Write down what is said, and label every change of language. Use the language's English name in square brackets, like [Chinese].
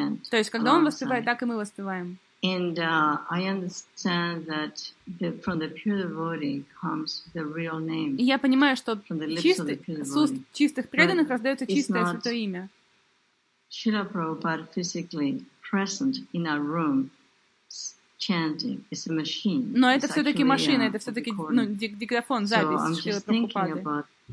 [Russian] То есть, когда он воспевает, так и мы воспеваем. [English] And I understand that from the pure devotee comes the real name. И я понимаю, что с уст чистых преданных раздается чистое святое имя. Srila Prabhupada physically present in our room. Chanting is a machine. [Russian] Но это все-таки машина, это все-таки диктофон, запись so Шрилы Прабхупады.